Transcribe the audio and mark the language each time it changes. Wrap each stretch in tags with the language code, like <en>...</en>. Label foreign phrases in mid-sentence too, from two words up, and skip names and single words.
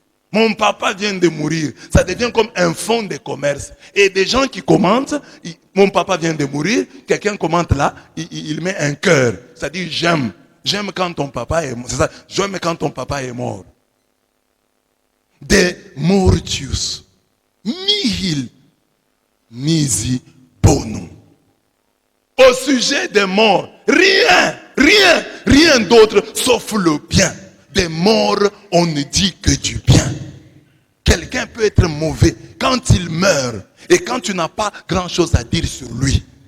<fr>Mon papa vient de mourir, ça devient comme un fonds de commerce. Et des gens qui commentent, mon papa vient de mourir, quelqu'un commente là, il met un cœur, c'est-à-dire j'aime quand ton papa est mort. C'est ça, j'aime quand ton papa est mort.</fr> <la>De mortius, nihil, nisi bonum.</la> <fr>Au sujet des morts, rien d'autre sauf le bien. Des morts, on ne dit que du bien. Quelqu'un peut être mauvais quand il meurt et quand tu n'as pas grand chose à dire sur lui.</fr>